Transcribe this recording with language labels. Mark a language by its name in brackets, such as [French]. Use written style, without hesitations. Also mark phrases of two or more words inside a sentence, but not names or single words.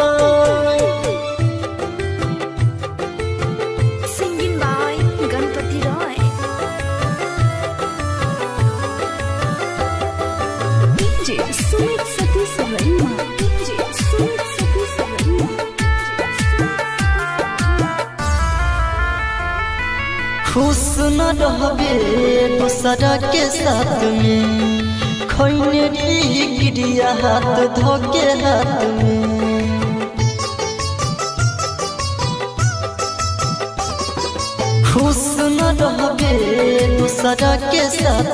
[English] Singing by Ganpati Roy. DJ Sumit Satish Rema, DJ Sumit Satish Rema. [Bhojpuri] खुश न रहबे दूसरा के साथ में खैनेरी गिरिया हाथ धोके हाथ में खुश न रहबे दूसरा के